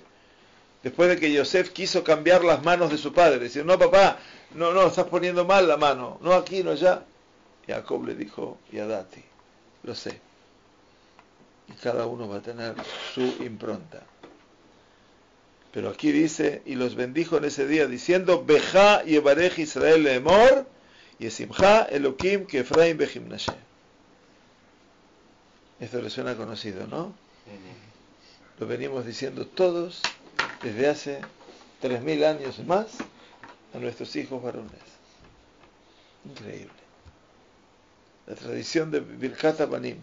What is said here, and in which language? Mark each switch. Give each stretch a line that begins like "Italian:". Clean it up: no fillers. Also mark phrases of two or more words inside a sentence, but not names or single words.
Spanish: Después de que Yosef quiso cambiar las manos de su padre, decir, no papá, no, estás poniendo mal la mano, no aquí, no allá. Jacob le dijo, Yadati, lo sé. Y cada uno va a tener su impronta. Pero aquí dice, y los bendijo en ese día, diciendo,
Hebrew: בך יברך ישראל לאמר ישימך אלוהים כאפרים וכמנשה.
Spanish: Esto le suena conocido, ¿no? Lo venimos diciendo todos desde hace 3000 años más a nuestros hijos varones. Increíble. La tradición de
Hebrew: Birkat Abanim.